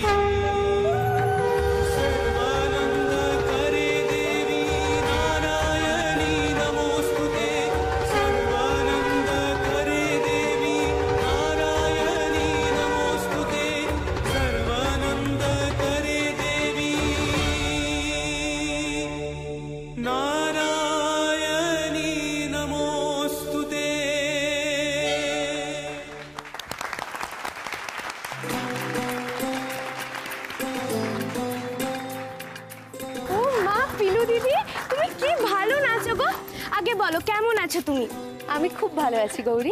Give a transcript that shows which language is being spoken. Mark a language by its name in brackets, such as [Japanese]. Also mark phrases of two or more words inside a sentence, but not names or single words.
[Sanskrit] सर्वानंद करे देवी नारायणी नमोस्तुते सर्वानंद करे देवी नारायणी नमोस्तुते सर्वानंद करे देवी नारायणी नमोस्तुते। [Bangla] আগে বলো কেমন আছো তুমি? আমি খুব ভালো আছি গৌরী।